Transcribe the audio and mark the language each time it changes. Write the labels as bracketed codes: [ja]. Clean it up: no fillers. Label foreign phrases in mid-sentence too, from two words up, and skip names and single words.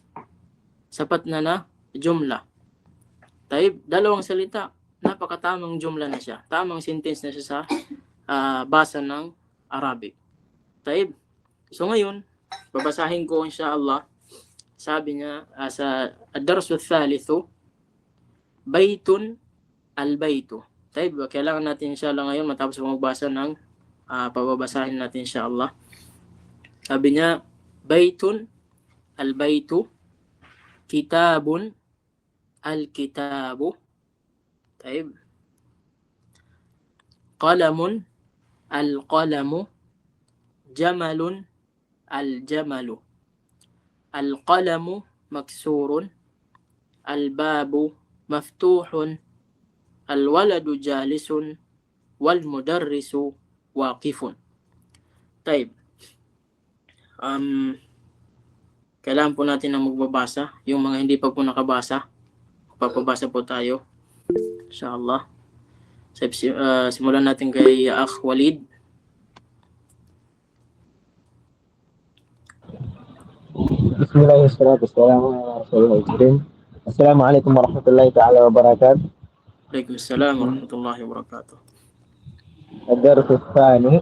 [tl] Sapat na jumla. Taib, dalawang salita, napakatamang jumla na siya. Tamang sentence na siya sa basa ng Arabic. Taib. So ngayon, babasahin ko insyaAllah. Sabi niya sa [ar] الدرس الثالث، بيت البيت. [tl] Taib, kailangan natin insyaAllah ngayon matapos magbasa ng pababasahin natin insyaAllah. Sabi niya, [ar] بيت البيت، كتاب الكتاب. Taib. قلم القلم، جمل الجمل. القلم مكسور, الباب مفتوح، الولد جالس, والمدرس واقف. [tl] Taib. Kailangan po natin na magbabasa. Yung mga hindi pa po nakabasa, papabasa po tayo. Inshallah. Simulan natin kay Akh Walid. [ar] بسم الله الرحمن الرحيم. السلام عليكم ورحمة الله تعالى وبركاته. وعليكم السلام ورحمة الله وبركاته. الدرس الثاني